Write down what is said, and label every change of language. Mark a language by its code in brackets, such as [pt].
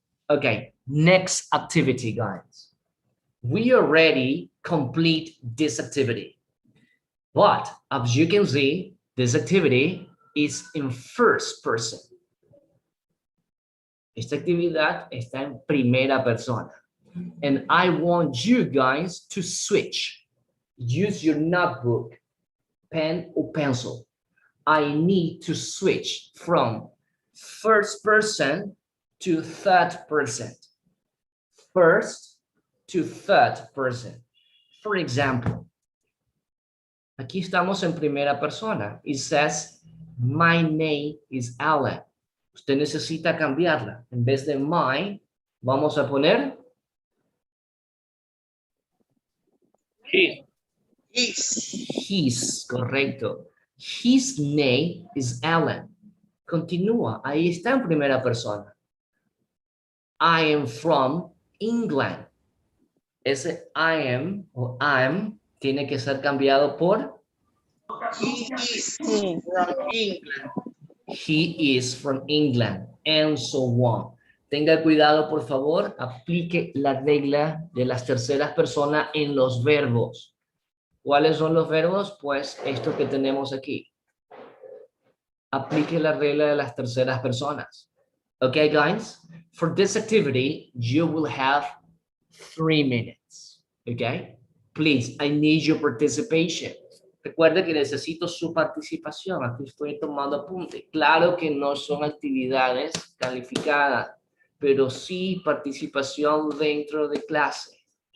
[en] Okay, next activity, guys. We already complete this activity, but as you can see, this activity is in first person. [es] Esta actividad está en primera persona. [en] And I want you guys to switch. Use your notebook, pen or pencil. I need to switch from first person to third person. First to third person. For example, [es] aquí estamos en primera persona. [en] It says, my name is Alan. [es] Usted necesita cambiarla. En vez de my, vamos a poner his, correcto. [en] His name is Alan. [es] Continúa, ahí está en primera persona. [en] I am from England. [es] Ese I am o I'm tiene que ser cambiado por [en] He is from England. he is from England, and so on. [es] Tenga cuidado, por favor, aplique la regla de las terceras personas en los verbos. ¿Cuáles son los verbos? Pues esto que tenemos aquí. Aplique la regla de las terceras personas. [en] Okay, guys? For this activity, you will have 3 minutes. Okay? Please, I need your participation. [es] Recuerde que necesito su participación. Aquí estoy tomando apunte. Claro que no son actividades calificadas, pero sí participación dentro de clase.